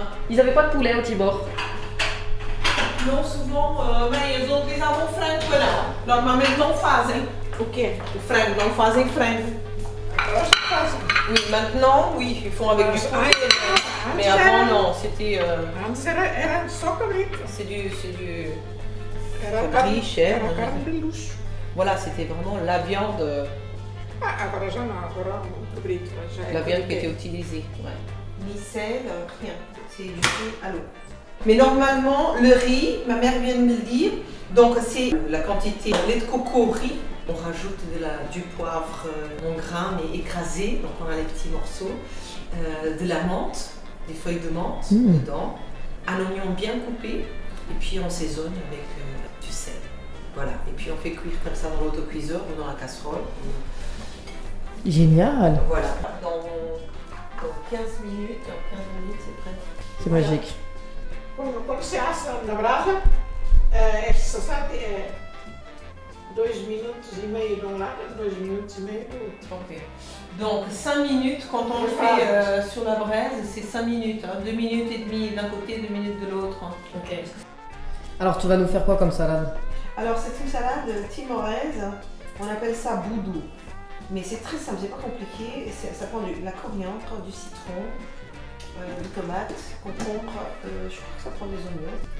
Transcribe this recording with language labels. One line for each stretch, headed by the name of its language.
French: Ils n'avaient pas de poulet au Timor. Non, souvent, mais ils
Portuguese: utilizavam frango não. Normalmente não fazem. O quê? O frango, não fazem frango.
French: Oui, maintenant, oui, ils font avec du poulet. Mais avant, non, c'était...
Portuguese: Antes era só cabrito.
French: C'est du
Portuguese: Era
French: cabri, chèvre.
Portuguese: Era carne de luxo.
French: Voilà, c'était vraiment la viande,
Portuguese: Agora já não, agora o cabrito. Já é
French: la viande qui était utilisée. Ouais. Ni sel, rien. C'est du feu à l'eau. Mais normalement, le riz, ma mère vient de me le dire, Donc c'est la quantité de lait de coco riz. On rajoute du poivre en grains mais écrasé, donc on a les petits morceaux, de la menthe, des feuilles de menthe dedans, un oignon bien coupé, et puis on saisonne avec du sel. Voilà, et puis on fait cuire comme ça dans l'autocuiseur ou dans la casserole. Génial. Voilà, dans 15 minutes, c'est prêt. C'est magique.
Portuguese: Quando se assa na brasa, é sassate é 2 minutos e meio de um lado, 2 minutos e meio do outro. Ok.
French: Donc 5 minutes quand on le fait sur la braise, c'est 5 minutes. 2 minutes et demie d'un côté, 2 minutes de l'autre. Ok. Alors tu vas nous faire quoi comme salade? Alors c'est une salade timoraise, on appelle ça boudou. Mais c'est très simple, c'est pas compliqué. Ça prend de la coriandre, du citron, des tomates, concombre, je crois que ça prend des oignons.